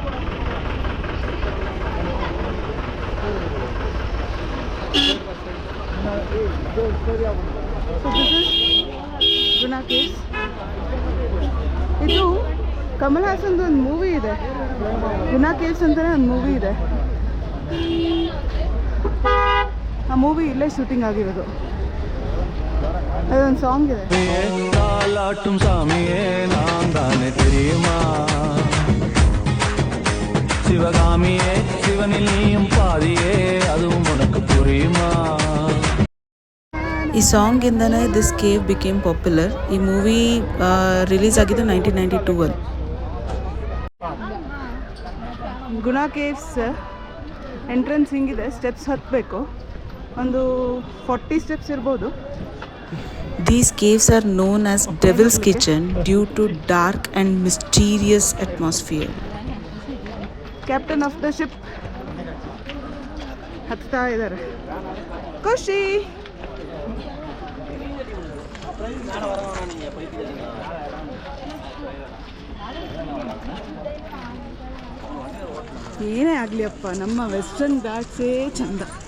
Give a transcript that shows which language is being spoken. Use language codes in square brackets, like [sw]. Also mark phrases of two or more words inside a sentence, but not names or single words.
[kn] ಗುನಾ ಕೇವ್ಸ್. ಇದು ಕಮಲ್ ಹಾಸನ್ದು ಒಂದು ಮೂವಿ ಇದೆ, ಗುನಾ ಕೇವ್ಸ್ ಅಂತಲೇ ಒಂದು ಮೂವಿ ಇದೆ. ಆ ಮೂವಿ ಇಲ್ಲೇ ಶೂಟಿಂಗ್ ಆಗಿರೋದು. ಅದೊಂದು ಸಾಂಗ್ ಇದೆ. [ta] சிவகாமியே சிவனில் நீயும் பாதியே அதுவும் உனக்கு புரியுமா. [kn] ಈ ಸಾಂಗಿಂದನೇ [en] this cave became popular. [kn] ಈ ಮೂವಿ ರಿಲೀಸ್ ಆಗಿದ್ದು 1992 ಅಲ್ಲಿ. ಗುನಾ ಕೇವ್ಸ್ ಎಂಟ್ರೆನ್ಸ್ ಹಿಂಗಿದೆ. ಸ್ಟೆಪ್ಸ್ ಹತ್ತಬೇಕು, ಒಂದು 40 ಸ್ಟೆಪ್ಸ್ ಇರ್ಬೋದು. [en] These caves are known as Devil's Kitchen due to dark and mysterious atmosphere. captain of the ship [kn] ಹತ್ತಾ ಇದ್ದಾರೆ. ಖುಷಿ ಏನೇ ಆಗಲಿ ಅಪ್ಪ, ನಮ್ಮ ವೆಸ್ಟರ್ನ್ ಘಾಟ್ಸೇ ಚಂದ.